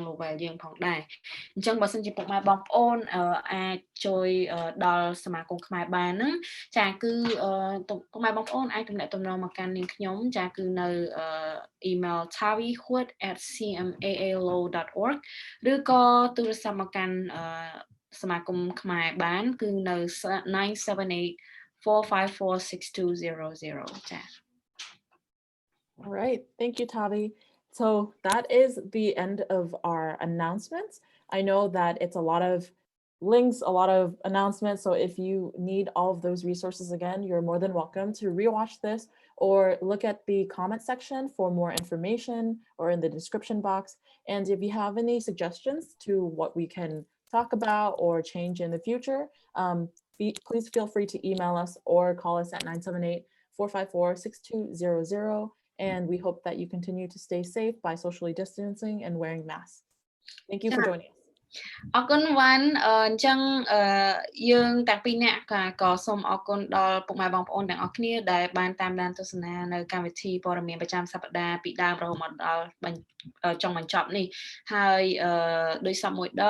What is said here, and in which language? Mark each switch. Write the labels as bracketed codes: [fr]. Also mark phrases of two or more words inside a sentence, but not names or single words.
[km] Lowell យើងផងដែរអញ្ចឹងបើសិនជាពុកម៉ែបងប្អូនអាចជួយដល់សមាគមខ្មែរបានហ្នឹងចាគឺពុកម៉ែបងប្អូនអាចទំនាក់ទំនងមកកាន់នាងខ្ញុំចាគឺនៅ email tavihood@cmaalow.org ឬក៏ទូរស័ព្ទមកកាន់សមាគមខ្មែរបានគឺនៅ 978-454-6200 ចា [en] All right, thank you, Tavi. So that is the end of our announcements. I know that it's a lot of links, a lot of announcements. So if you need all of those resources again, you're more than welcome to rewatch this or look at the comment section for more information or in the description box. And if you have any suggestions to what we can talk about or change in the future, please feel free to email us or call us at 978-454-6200. And we hope that you continue to stay safe by socially distancing and wearing masks. Thank you for joining us. [km] អរគុណវ៉ាន់អញ្ចឹងយើងទាំងពីរនាក់ក៏សូមអរគុណដល់ពុកម៉ែបងប្អូនទាំងអស់គ្នាដែលបានតាមដានទស្សនានៅ កម្មវិធីព័ត៌មានប្រចាំសប្តាហ៍ពីដើមរហូតមកដល់ចុងបញ្ចប់នេះហើយដោយសពមួយដ